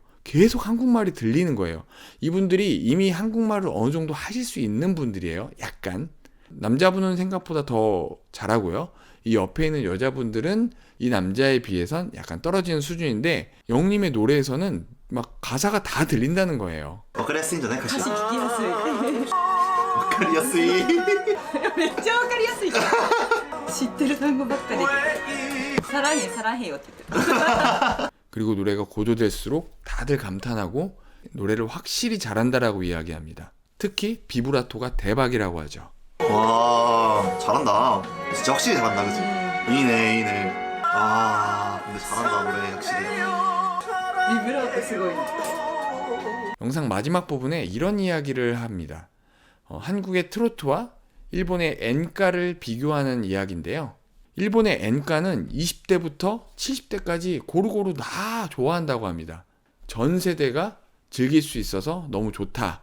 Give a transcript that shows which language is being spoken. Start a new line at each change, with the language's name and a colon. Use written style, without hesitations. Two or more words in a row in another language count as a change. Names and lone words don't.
Korean: 계속 한국말이 들리는 거예요. 이분들이 이미 한국말을 어느 정도 하실 수 있는 분들이에요. 약간. 남자분은 생각보다 더 잘하고요. 이 옆에 있는 여자분들은 이 남자에 비해선 약간 떨어지는 수준인데 영님의 노래에서는 막 가사가 다 들린다는 거예요.
Japanese: わかりやすいんじゃないかしら。聞きやすい。わかりやすい。めっちゃわかりやすいから知ってる単語ばっかりでさらにさらへんよって言ってる
Korean: 그리고 노래가 고조될수록 다들 감탄하고 노래를 확실히 잘한다라고 이야기합니다. 특히 비브라토가 대박이라고 하죠. 와, 잘한다. 진짜 확실히 잘한다, 그치?
Japanese: いいね、いいね.
Korean: 아, 근데 잘한다, 노래 확실히.
Japanese: ビブラートすごい
Korean: 영상 마지막 부분에 이런 이야기를 합니다. 한국의 트로트와 일본의 엔카를 비교하는 이야기인데요. 일본의 엔카는 20대부터 70대까지 고루고루 다 좋아한다고 합니다. 전 세대가 즐길 수 있어서 너무 좋다.